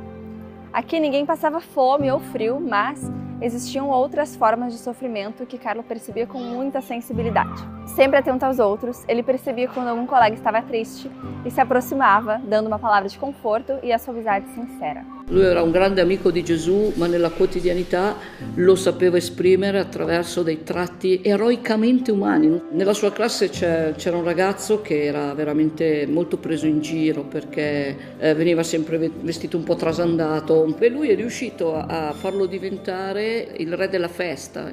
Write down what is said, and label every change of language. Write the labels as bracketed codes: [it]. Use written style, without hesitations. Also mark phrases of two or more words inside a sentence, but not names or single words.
[pt] Aqui ninguém passava fome ou frio, mas existiam outras formas de sofrimento que Carlo percebia com muita sensibilidade. Sempre atento aos outros, ele percebia quando algum colega estava triste e se aproximava, dando uma palavra de conforto e a sua amizade sincera. [it] Lui era un grande amico di Gesù, ma nella quotidianità lo sapeva esprimere attraverso dei tratti eroicamente umani. Nella sua classe c'era un ragazzo che era veramente molto preso in giro perché veniva sempre vestito un po' trasandato e lui è riuscito a farlo diventare il re della festa.